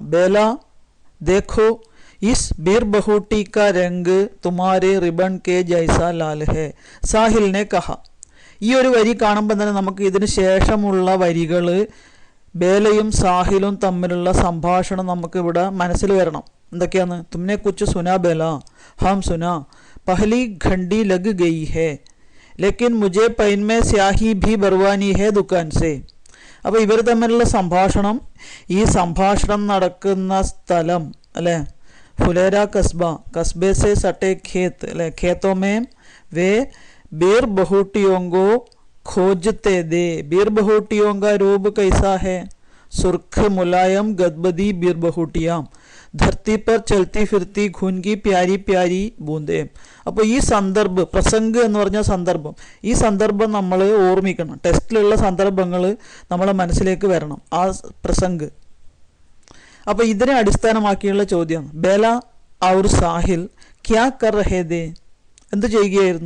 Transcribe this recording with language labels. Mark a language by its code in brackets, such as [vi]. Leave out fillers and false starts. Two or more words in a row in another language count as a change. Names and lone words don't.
[hi] बेला देखो इस बीर बहूटी का रंग तुम्हारे रिबन के जैसा लाल है, साहिल ने कहा. [ml] ഈ ഒരു വരി കാണുമ്പോൾ തന്നെ നമുക്ക് ഇതിന് ശേഷമുള്ള വരികൾ, ബേലയും സാഹിലും തമ്മിലുള്ള സംഭാഷണം നമുക്ക് ഇവിടെ മനസ്സിൽ വരണം. [hi] എന്തൊക്കെയാണ്? तुमने कुछ सुना बेला, हम सुना, पहली घंटी लग गई है, लेकिन മുझे पैन में स्याही भी भरवानी है दुकान से. [ml] അപ്പോൾ ഇവർ തമ്മിലുള്ള സംഭാഷണം, ഈ സംഭാഷണം നടക്കുന്ന സ്ഥലം അല്ലേ, [hi] फुलेरा कस्बा, कस्बे से सटे खेत അല്ലെ, खेतों में वे बीर बहूटियों को खोजते दे. बीर बहूटियों का रूप कैसा है? सुर्ख मुलायम गदबदी बीर बहूटियाँ, धरती पर चलती फिरती खून की प्यारी प्यारी बूंदे. [ml] അപ്പോൾ ഈ സന്ദർഭം, പ്രസംഗ് എന്ന് പറഞ്ഞ സന്ദർഭം, ഈ സന്ദർഭം നമ്മൾ ഓർമ്മിക്കണം. ടെസ്റ്റിലുള്ള സന്ദർഭങ്ങൾ നമ്മളെ മനസ്സിലേക്ക് വരണം, ആ പ്രസംഗ്. അപ്പോൾ ഇതിനെ അടിസ്ഥാനമാക്കിയുള്ള ചോദ്യമാണ്. [hi] बेला और साहिल क्या कर रहे थे, [ml] എന്ത് ചെയ്യുകയായിരുന്നു?